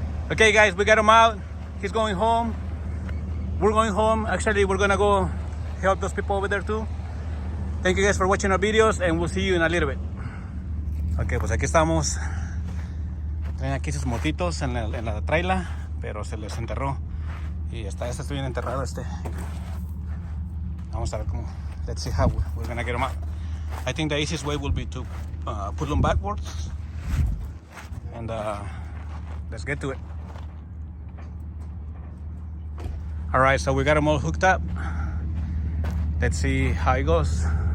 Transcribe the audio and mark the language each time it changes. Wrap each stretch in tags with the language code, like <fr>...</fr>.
<en>Okay guys, we got him out. He's going home. We're going home. Actually, we're gonna go help those people over there too. Thank you guys for watching our videos, and we'll see you in a little bit.</en> <es>Okay, pues aquí estamos. Traen aquí sus motitos en la traila, pero se les enterró. Y está bien enterrado este. Vamos a ver cómo.</es> <en>Let's see how we're gonna get them out. I think the easiest way will be to put them backwards. And let's get to it. Alright, so we got them all hooked up. Let's see how it goes.</en>